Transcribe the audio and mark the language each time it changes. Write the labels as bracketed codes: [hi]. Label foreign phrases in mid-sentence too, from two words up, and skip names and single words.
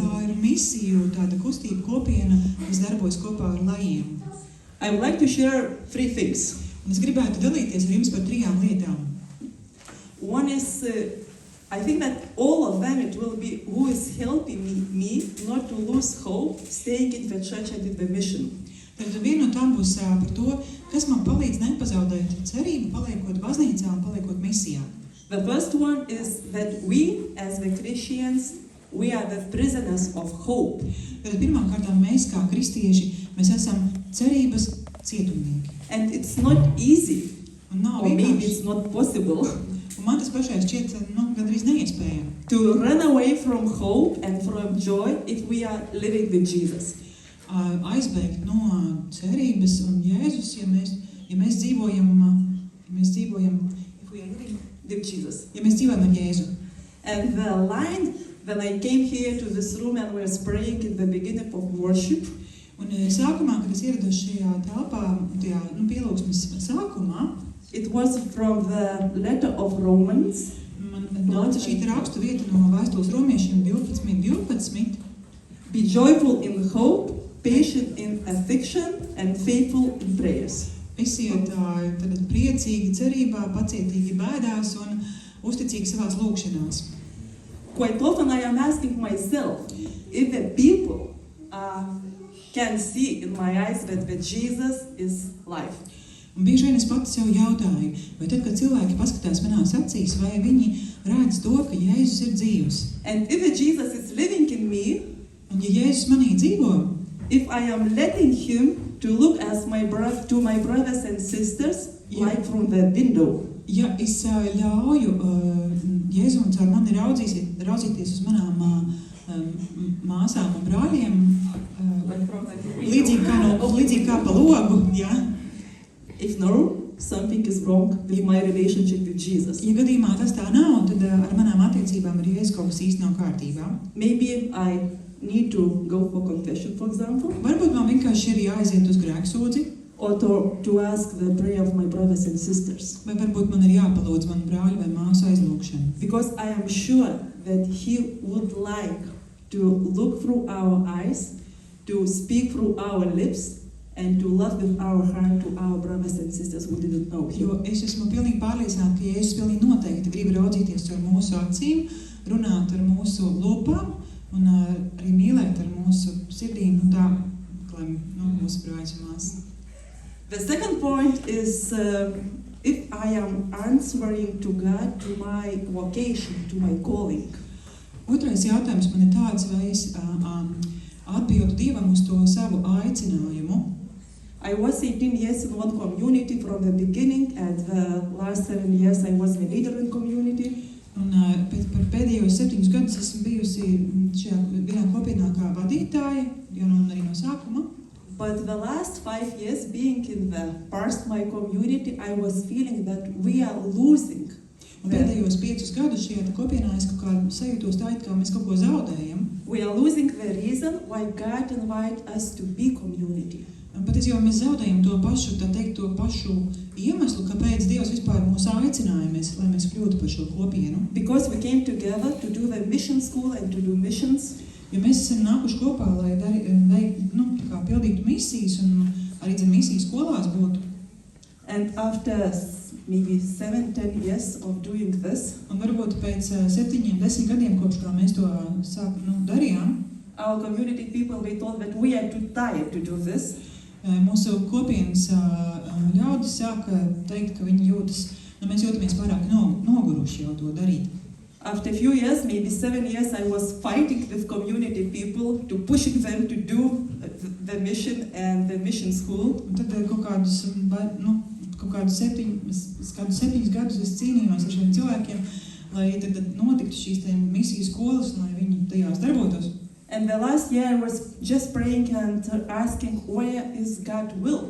[lv] Tā ir misiju, tāda kustība kopiena, kas darbojas kopā ar lajiem. [en] I would like to share 3 things. [lv] Un es gribētu dalīties ar jums par 3 lietām. [en] One is, I think that all of them, it will be who is helping me not to lose hope, staying in the church and in the mission. [lv] Tad viena no tām būs par to, kas man palīdz nepazaudēt cerību, paliekot baznīcā un paliekot misijā. [en] The first one is that we, as the Christians, we are the prisoners of hope. [lv] Tad pirmām kārtām mēs, kā kristieši, mēs esam cerības cietumnieki. [en] And it's not easy, or maybe it's not possible. [lv] Un man tas pašai šķiet, gandrīz neiespējami. [en] To run away from hope and from joy if we are living with Jesus. [lv] Aizbēgt no cerības un Jēzus, ja mēs dzīvojam [en] if we are living with Jesus. [lv] Ja mēs dzīvojam ar Jēzu. [en] And the line, when I came here to this room and we were praying in the beginning of worship, [lv] un sākumā, kad es ierados šajā telpā, tajā pielūgsmes sākumā, [en] it was from the letter of Romans. [lv] Man nāca šī rakstu vieta no vēstules romiešiem 12:12. [en] Be joyful in hope, patient in affliction, and faithful in prayers. [lv] Esiet tad priecīgi cerībā, pacietīgi bēdās un uzticīgi savās lūgšanās. [en] Quite often I am asking myself, if the people can see in my eyes that Jesus is life. [lv] Un bieži vien es pati sev jautāju, vai tad, kad cilvēki paskatās manās acīs, vai viņi redz to, ka Jēzus ir dzīvs. [en] And if Jesus is living in me, [lv] un ja Jēzus manī dzīvo, [en] if I am letting him to look as to my brothers and sisters, like from the window. [lv] Ja es ļauju Jēzum caur mani raudzīties uz manām māsām un brāļiem, līdzīgi kā pa logu, ja? [en] If no, something is wrong with my relationship with Jesus. [lv] Ja gadījumā tas tā nav, tad ar manām attiecībām ar Jēzu kaut kas īsti nav kārtībā. [en] Maybe I need to go for confession, for example, [lv] Varbūt man vienkārši ir jāaiziet uz grēksūdzi, [en] or to ask the prayer of my brothers and sisters. [lv] vai varbūt man ir jāpalūdz manu brāļu vai māsu aizlūgšanu. [en] Because I am sure that He would like to look through our eyes, to speak through our lips, and to love with our heart to our brothers and sisters who didn't know Him. [lv] Jo es esmu pilnīgi pārliecināta, ka Jēzus pilnīgi noteikti grib raudzīties ar mūsu acīm, runāt ar mūsu lūpām un arī mīlēt ar mūsu sirdīm, un tā, lai mūsu brāļus un māsas. [en] The second point is if I am answering to God, to my vocation, to my calling. [lv] Otrais jautājums man ir tāds, vai es atbildu Dievam uz to savu aicinājumu. [en] I was 18 years in one community from the beginning, and the last 7 years I was the leader in community. [lv] Un par pēdējos 7 gadus esmu bijusi šajā vienā kopienā kā vadītāja, arī no sākuma. [en] But the last 5 years being in the past my community, I was feeling that we are losing. [lv] Un pēdējos 5 gadus šajā kopienā es kaut kā sajūtos tā, kā mēs kaut ko zaudējam. [en] We are losing the reason why God invited us to be community. [lv] Un patiesībā mēs zaudējam to pašu, tā teikt, to pašu iemeslu, kāpēc Dievs vispār mūs aicināja, lai mēs kļūtu par šo kopienu. [en] Because we came together to do the mission school and to do missions. [lv] Jo mēs esam nākuši kopā, lai pildītu misijas un arī misijas skolās būtu. [en] And after maybe 7-10 years of doing this, [lv] Un varbūt pēc 7-10 gadiem, kopš kā mēs to darījām, [en] our community people, they thought that we are too tired to do this. [lv] Mūsu kopienas ļaudis sāka teikt, ka viņi jūtas, mēs jūtamies pārāk noguruši jau to darīt. [en] After a few years, maybe 7 years, I was fighting with community people to pushing them to do the mission and the mission school. [lv] Un tad kaut kādus 7 gadus es cīnījos ar šiem cilvēkiem, lai tad notiktu šīs misijas skolas, lai viņi tajās darbotos. [en] And the last year I was just praying and asking, where is God's will?